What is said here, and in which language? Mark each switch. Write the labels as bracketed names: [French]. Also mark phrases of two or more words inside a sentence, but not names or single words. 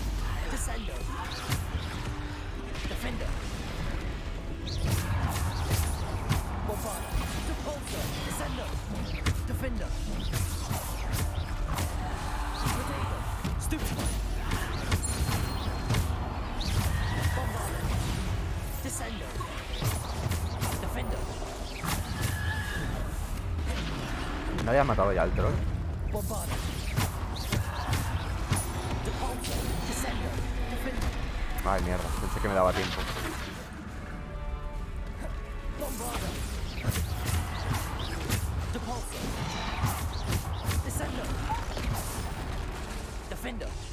[Spanish] Descender. Defender. Bombarda. Depulsor. Descender. Defender. Protego. [English] Stupid one. Bombarda. [Spanish] Descender. Defender. ¿No había matado ya al troll? Bombarda. Depulsor. Descender. Defender. Ay, mierda, pensé que me daba tiempo. Bombarda. Depulsor. Descender. Defender.